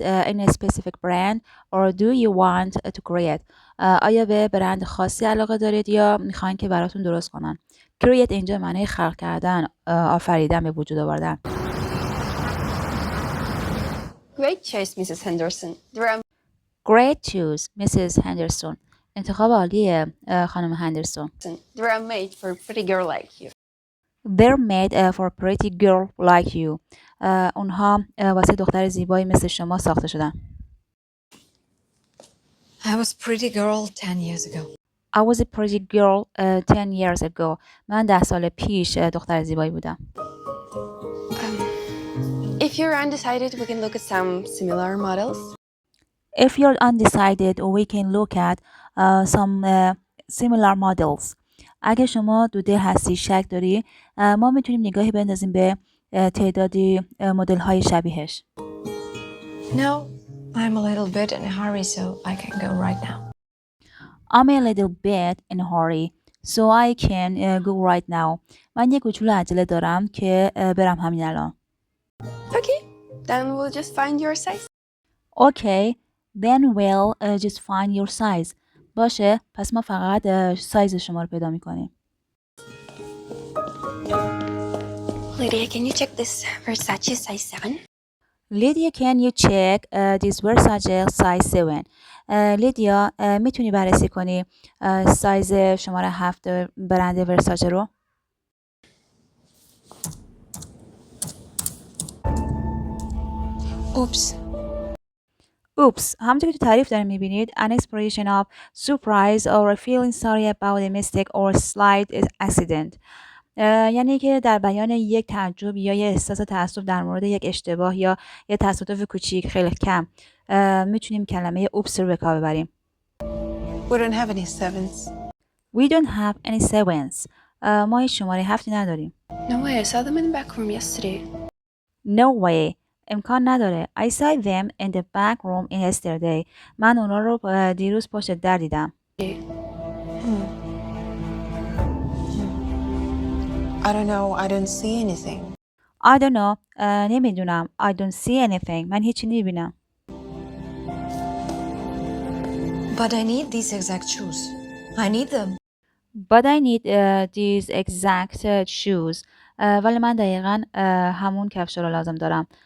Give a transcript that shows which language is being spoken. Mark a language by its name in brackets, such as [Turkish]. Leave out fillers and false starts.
[English] in a specific brand or do you want to create? [Persian] آیا به برند خاصی علاقه دارید یا میخواین که براتون درست کنن؟ create اینجا معنی خلق کردن، آفریدن، به وجود آوردن. [English] Great choice, Mrs. Henderson. Great choice, Mrs. Henderson. [Persian] انتخاب عالیه خانم هندرسون. [English] They're made for a pretty girl like you. They're made for a pretty girl like you. [Persian] اونها واسه دختر زیبایی مثل شما ساخته شدن. [English] I was a pretty girl 10 years ago. I was a pretty girl 10 years ago. [Persian] من 10 سال پیش دختر زیبایی بودم. [English] If you're undecided, we can look at some similar models. If you're undecided, we can look at some similar models. [Persian] اگه شما دوده هستی، شک داری، ما میتونیم نگاهی بندازیم به تعدادی مدل های شبیهش. [English] No, I'm a little bit in a hurry, so I can go right now. I'm a little bit in a hurry, so I can go right now. [Persian] من یک کوچولو عجله دارم که برم همین الان. [English] Okay, then we'll just find your size. Okay, then we'll just find your size. [Persian] باشه، پس ما فقط سایز شما رو پیدا میکنیم. [English] Lydia, can you check this Versace size 7? Lydia, can you check this Versace size 7? [Persian] لیدیا، میتونی بررسی کنی سایز شماره 7 برند ورساچه رو؟ [English] Oops. Oops. [Persian] همونطور که تو تعریف داریم میبینید [English] an expression of surprise or feeling sorry about a mistake or slight accident. [Persian] یعنی که در بیان یک تعجب یا یه احساس تأسف در مورد یک اشتباه یا یه تصادف کوچیک خیلی کم میتونیم کلمه oops رو به کار ببریم. [English] We don't have any sevens. We don't have any sevens. [Persian] ما هیچ شماره 7 نداریم. [English] No way, I saw them in the back room yesterday. No way. [Persian] امکان نداره. [English] I saw them in the back room yesterday. [Persian] من اونا رو دیروز پشت در دیدم. [English] I don't know. I don't see anything. I don't know. [Persian] نمیدونم. [English] I don't see anything. [Persian] من هیچی نمیبینم. [English] But I need these exact shoes. I need them. But I need these exact shoes. [Persian] ولی من دقیقا همون کفش رو لازم دارم.